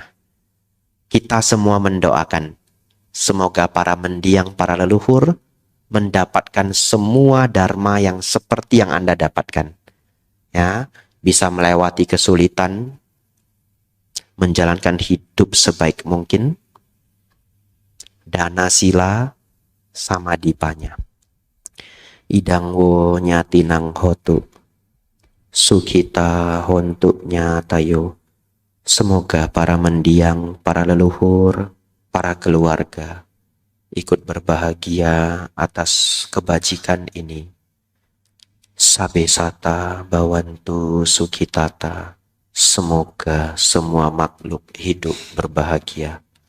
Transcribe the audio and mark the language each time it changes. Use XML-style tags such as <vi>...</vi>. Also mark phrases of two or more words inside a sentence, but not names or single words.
<id>Kita semua mendoakan, semoga para mendiang, para leluhur mendapatkan semua dharma yang seperti yang Anda dapatkan. Ya, bisa melewati kesulitan, menjalankan hidup sebaik mungkin, dana sila samadhi panya.</id> <pi>Idang wo nyatinang hotu, sukita hontu nyatayo.</pi> <id>Semoga para mendiang, para leluhur, para keluarga ikut berbahagia atas kebajikan ini.</id> <pi>Sabesata bawantu sukitata.</pi> <id>Semoga semua makhluk hidup berbahagia.</id>